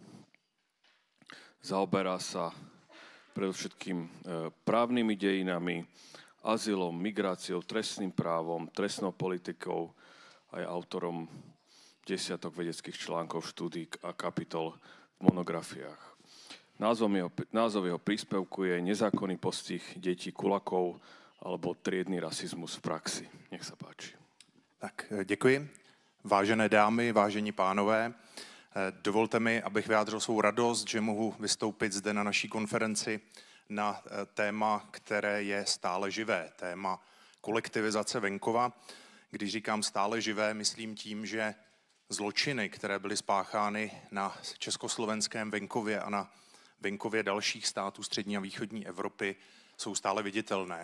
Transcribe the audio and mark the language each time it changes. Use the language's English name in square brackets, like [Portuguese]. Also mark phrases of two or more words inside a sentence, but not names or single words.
[Slovak] Zaoberá sa predovšetkým právnymi dejinami, azylom, migráciou, trestným právom, trestnou politikou a je autorom desiatok vedeckých článkov, štúdií a kapitol v monografiách. Názov jeho príspevku je Nezákonný postih detí kulakov alebo triedny rasizmus v praxi. Nech sa páči. [Czech] Tak, děkuji. Vážené dámy, vážení pánové, dovolte mi, abych vyjádřil svou radost, že mohu vystoupit zde na naší konferenci na téma, které je stále živé, téma kolektivizace venkova. Když říkám stále živé, myslím tím, že zločiny, které byly spáchány na československém venkově a na venkově dalších států střední a východní Evropy, jsou stále viditelné.